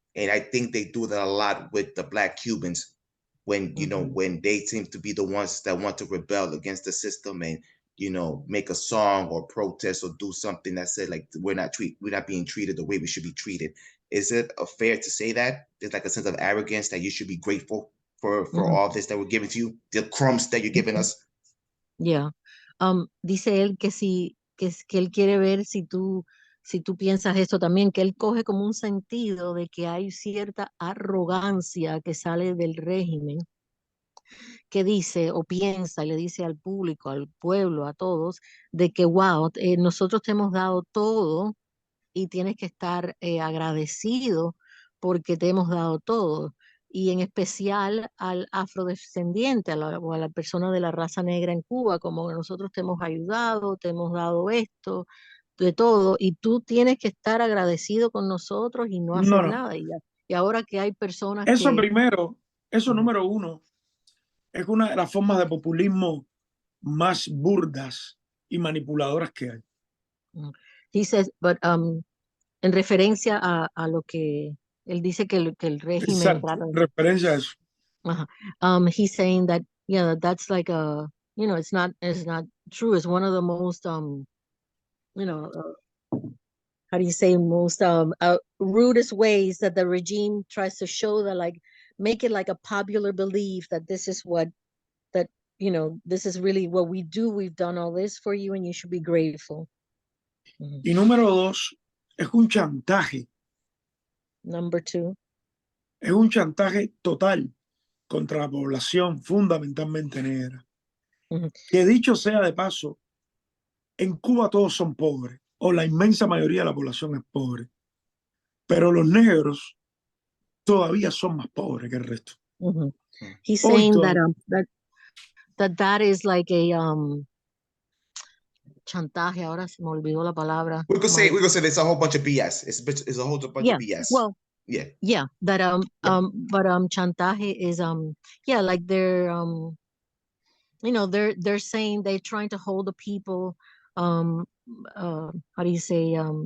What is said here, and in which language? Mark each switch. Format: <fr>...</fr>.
<en>And I think they do that a lot with the Black Cubans when when they seem to be the ones that want to rebel against the system and make a song or protest or do something that said like we're not being treated the way we should be treated. Is it fair to say that there's like a sense of arrogance that you should be grateful for all this that we're giving to you, the crumbs that you're giving us? Yeah.</en> <es>Dice él que que él quiere ver si tú piensas eso también, que él coge como un sentido de que hay cierta arrogancia que sale del régimen, que dice o piensa y le dice al público, al pueblo, a todos, de que, wow, nosotros te hemos dado todo y tienes que estar agradecido porque te hemos dado todo. Y en especial al afrodescendiente, o a la persona de la raza negra en Cuba, como nosotros te hemos ayudado, te hemos dado esto, de todo, y tú tienes que estar agradecido con nosotros y no hacer No. nada. Y ahora que hay personas Eso que... primero, eso número uno, es una de las formas de populismo más burdas y manipuladoras que hay.</es> <en>He says, but</en> <es>en referencia a lo que él dice que el régimen Exacto, trata de... referencia a eso.</es> <en>He's saying that that's like a it's not true. It's one of the most how do you say, most rudest ways that the regime tries to show that, like, make it like a popular belief that this is what that this is really what we do. We've done all this for you and you should be grateful.</en> <es>Y número dos, es un chantaje.</es> <en>Number two,</en> <es>Es un chantaje total contra la población fundamentalmente negra. Que dicho sea de paso, en Cuba todos son pobres, o la inmensa mayoría de la población es pobre, pero los negros todavía son más pobres que el resto.</es> <en>He's</en> <es>Hoy</es> <en>saying</en> <es>todavía,</es> <en>that is like a chantaje.</en> <es>Ahora se me olvidó la palabra.</es> <en>We could say there's a whole bunch of BS. It's a whole bunch of BS. Well, yeah, that but chantaje is like they're they're saying they're trying to hold the people how do you say</en>